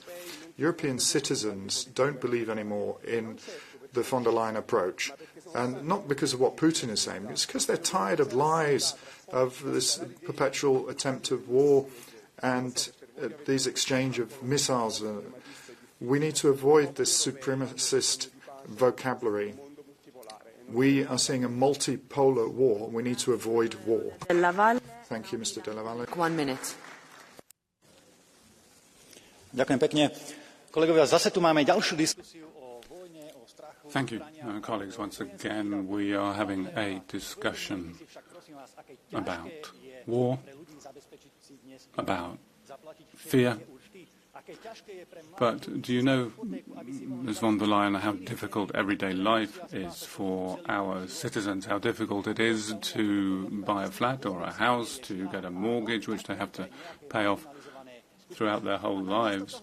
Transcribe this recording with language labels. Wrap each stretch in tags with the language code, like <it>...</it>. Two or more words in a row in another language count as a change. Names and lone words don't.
<en>European citizens don't believe anymore in the von der Leyen approach, and not because of what Putin is saying, it's because they're tired of lies, of this perpetual attempt of war and these exchange of missiles. We need to avoid this supremacist vocabulary. We are seeing a multipolar war. We need to avoid war. Thank you, Mr. Della Valle. 1 minute.</en> <sk>Ďakujem pekne. Kolegovia, zase tu máme ďalšiu diskusiu o vojne, o strachu.</sk> <en>Thank you, colleagues. Once again, we are having a discussion about war, about fear. But do you know, Ms. von der Leyen, how difficult everyday life is for our citizens, how difficult it is to buy a flat or a house, to get a mortgage, which they have to pay off throughout their whole lives?</en>